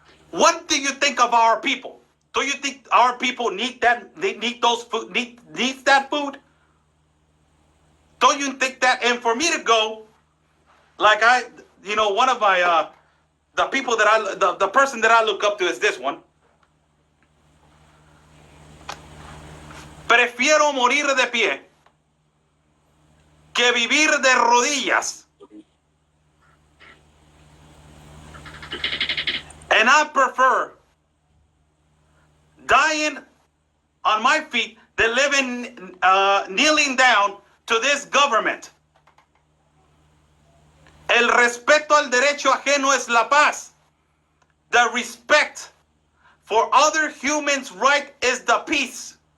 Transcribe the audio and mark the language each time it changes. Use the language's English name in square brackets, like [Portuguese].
[English] What do you think of our people? Do you think our people need that? They need those food. Needs that food? Don't you think that? And for me to go, like one of my the people that the person that I look up to is this one. [Spanish] Prefiero morir de pie que vivir de rodillas. [English] And I prefer dying on my feet than living, kneeling down to this government. [Spanish] El respeto al derecho ajeno es la paz. [English] The respect for other humans' right is the peace.